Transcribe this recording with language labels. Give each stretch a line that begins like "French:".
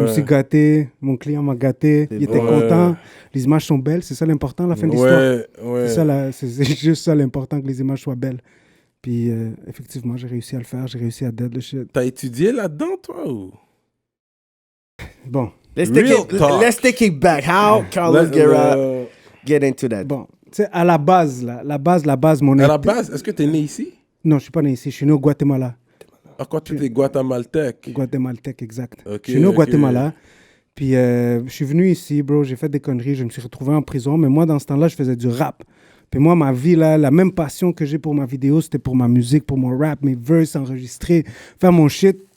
French: Je me suis gâté. Mon client m'a gâté. Il était content. Les images sont belles. C'est ça l'important, la fin de l'histoire. Ouais. C'est juste ça l'important, que les images soient belles. Puis, effectivement, j'ai réussi à le faire. J'ai réussi à dead le shit. T'as étudié là-dedans, toi, ou? Bon.
English: Let's take it back. How Carlos Guerra get into that?
French: Bon. Tu sais, à la base, mon... À la base, est-ce que t'es né ici? Non, je suis pas né ici. Je suis né au Guatemala. À quoi tu es guatémaltèque? Guatémaltèque, exact. Okay, je suis né au Guatemala. Puis je suis venu ici, bro. J'ai fait des conneries. Je me suis retrouvé en prison. Mais moi, dans ce temps-là, je faisais du rap. Puis moi, ma vie, là, la même passion que j'ai pour ma vidéo, c'était pour ma musique, pour mon rap, mes verses enregistrés, faire mon shit.